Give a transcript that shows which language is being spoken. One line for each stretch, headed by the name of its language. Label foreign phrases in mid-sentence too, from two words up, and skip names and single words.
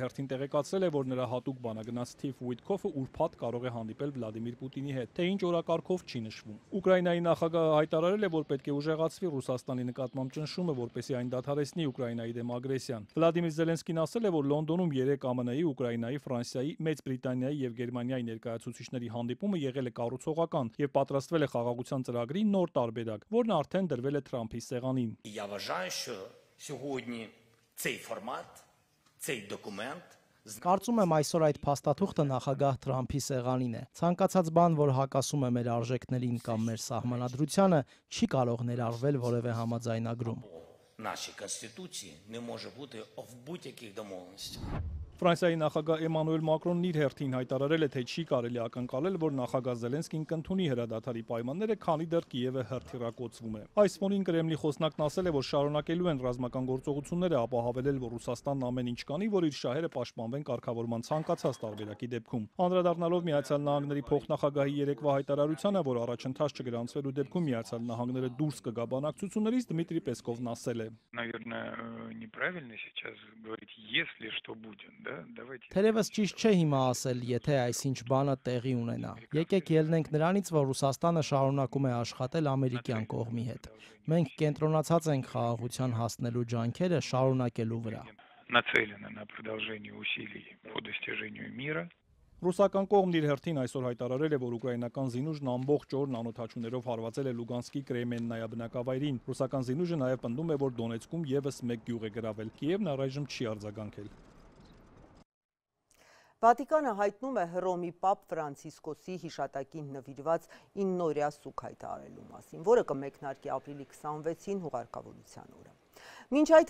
Armenian: հերթին տեղեկացրել է, որ նրա հատուկ բանագնաց Սթիվ Ուիթքոֆը ուրբաթ կարող է հանդիպել Վլադիմիր Պուտինի հետ, թե ինչ օրակարգով չի նշվում։ Ուկրաինայի նախագահը հայտարարել է, որ պետք է ուժեղացվի Ռուսաստանի նկատմամբ ճնշումը, որպեսզի այն դադարեցնի Ուկրաինայի դեմ ագրեսիան։ Վլադիմիր Զելենսկին ասել է, որ Լոնդոնում 3 ԱՄՆ-ի, Ուկրաինայի, Ֆրանսիայի, Մեծ Բրիտանիայի եւ Գերմանիայի ներկայացուցիչների հանդիպումը եղել է կառուցողական եւ պատրաստվել է խաղաղության ծրագրի նոր տարբերակ, որն արդեն դրվել է Թրամփի սեղանին։
Ukrainian: Я вважаю, що сьогодні цей формат, цей документ
Armenian: Կարծում եմ այսօր այդ փաստաթուղթը նախագահ Թրամփի սեղանին է։ Ցանկացած բան, որ հակասում է մեր արժեքներին կամ մեր սահմանադրությանը, չի կարող ներառվել որևէ համաձայնագրում։
Ukrainian: Нашій Конституції не може бути в будь-яких домовленостях.
Armenian: Ֆրանսիայի նախագահ Էմանուել Մակրոնն իր հերթին հայտարարել է, թե չի կարելի ակնկալել, որ նախագահ Զելենսկին կընդունի հրադադարի պայմանները, քանի դեռ Կիևը հրթիռակոծվում է։ Այս ֆոնին Կրեմլի խոսնակն ասել է, որ շարունակելու են ռազմական գործողությունները, ապա հավելել, որ Ռուսաստանն ամեն ինչ կանի, որ իր շահերը պաշտպանվեն կարգավորման ցանկացած տարբերակի դեպքում։ Անդրադառնալով Միացյալ Նահանգների փոխնախագահի երեկվա հայտարարությանը, որ առաջընթաց չգրանցվելու դեպքում Միացյալ Նահանգները դուրս կգա բանակցություններից, Դմիտրի Պեսկովն ասել է.
Russian: Наверное, неправильно сейчас говорить, если что будет.
Armenian: Թերևս ճիշտ չէ հիմա ասել, եթե այսինչ բանը տեղի ունենա։ Եկեք ելնենք նրանից, որ Ռուսաստանը շարունակում է աշխատել ամերիկյան կողմի հետ։ Մենք կենտրոնացած ենք խաղաղության հասնելու ջանքերը շարունակելու վրա։
Russian: Нацелены на продолжение усилий по достижению мира.
Armenian: Ռուսական կողմն իր հերթին այսօր հայտարարել է, որ ուկրաինական զինուժն ամբողջ օրն անօդաչուներով հարվածել է Լուգանսկի Կրեմեննայա բնակավայրին։ Ռուսական զինուժը նաև պնդում է, որ Դոնեցկում եւս մեկ գյուղ է գրավել։ Կիևն առայժմ չի արձագանքել։ Վատիկանը հայտնում է Հռոմի պապ Ֆրանցիսկոսի հիշատակին նվիրված 9-օրյա սուգ հայտարարելու մասին, որը կմեկնարկի ապրիլի 26-ին հուղարկավորության օրը։ Մինչ այդ